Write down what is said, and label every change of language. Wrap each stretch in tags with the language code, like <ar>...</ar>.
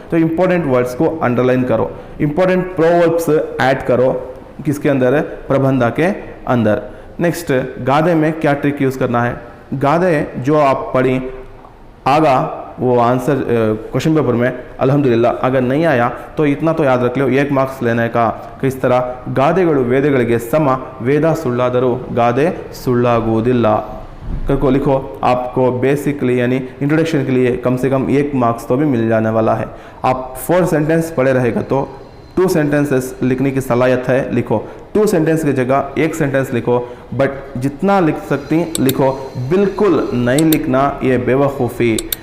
<hi>तो important words को underline करो, इंपॉर्टेंट प्रोवर्ब्स ऐड करो किसके अंदर, प्रबंधा के अंदर। नेक्स्ट, गादे में क्या ट्रिक यूज़ करना है। गादे जो आप पढ़ी आगा वो आंसर क्वेश्चन पेपर में अल्हम्दुलिल्लाह अगर नहीं आया तो इतना तो याद रख लो 1 मार्क्स लेने का। किस तरह,</hi> <kn>ಗಾದೆಗಳು ವೇದಗಳಿಗೆ ಸಮ, ವೇದ ಸುಳ್ಳಾದರೂ ಗಾದೆ ಸುಳ್ಳಾಗುವುದಿಲ್ಲ</kn> <hi>करको लिखो। आपको बेसिकली यानी इंट्रोडक्शन के लिए कम से कम 1 मार्क्स तो भी मिल जाने वाला है। आप 4 सेंटेंस पढ़े रहेगा तो 2 सेंटेंसेस लिखने की सलाहियत है, लिखो। 2 सेंटेंस की जगह 1 सेंटेंस लिखो, बट जितना लिख सकती लिखो, बिल्कुल नहीं लिखना ये बेवकूफ़ी।</hi>